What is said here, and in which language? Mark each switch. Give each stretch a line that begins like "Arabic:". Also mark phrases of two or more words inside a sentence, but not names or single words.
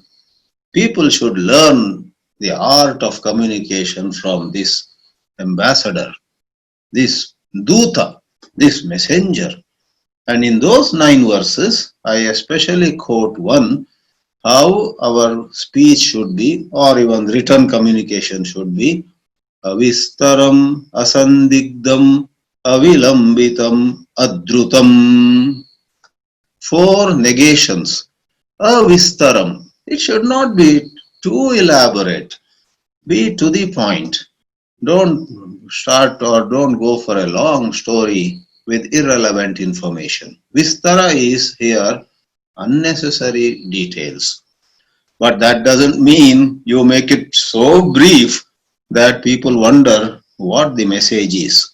English: People should learn the art of communication from this ambassador, this Duta, this messenger. And in those 9 verses, I especially quote one, how our speech should be, or even written communication should be,
Sanskrit: अविस्तरम्, असन्दिग्धम्, अविलम्बितम्, अद्रुतम्.
English: 4 negations. Avistaram. It should not be too elaborate. Be to the point. Don't start or don't go for a long story with irrelevant information. Vistara is here unnecessary details. But that doesn't mean you make it so brief that people wonder what the message is.